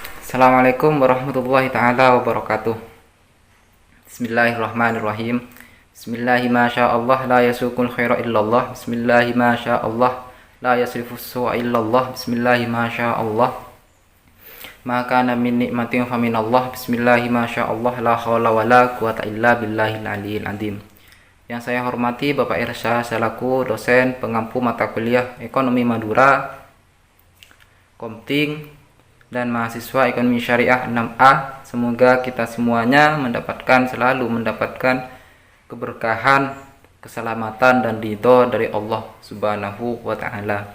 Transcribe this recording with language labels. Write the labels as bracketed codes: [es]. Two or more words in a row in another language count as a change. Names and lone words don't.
[ar] السلام عليكم ورحمة الله تعالى وبركاته. بسم الله الرحمن الرحيم. بسم الله ما شاء الله لا يسوق الخير إلا الله. بسم الله ما شاء الله لا يصرف السوء إلا الله. بسم الله ما شاء الله ما كان من نعمة فمن الله. بسم الله ما شاء الله لا حول ولا قوة إلا بالله العلي العظيم. [id] Yang saya hormati Bapak Irsyad selaku dosen pengampu mata kuliah Ekonomi Madura Komting dan mahasiswa Ekonomi Syariah 6A. Semoga kita semuanya selalu mendapatkan keberkahan, keselamatan dan ridho dari Allah [ar] سبحانه وتعالى.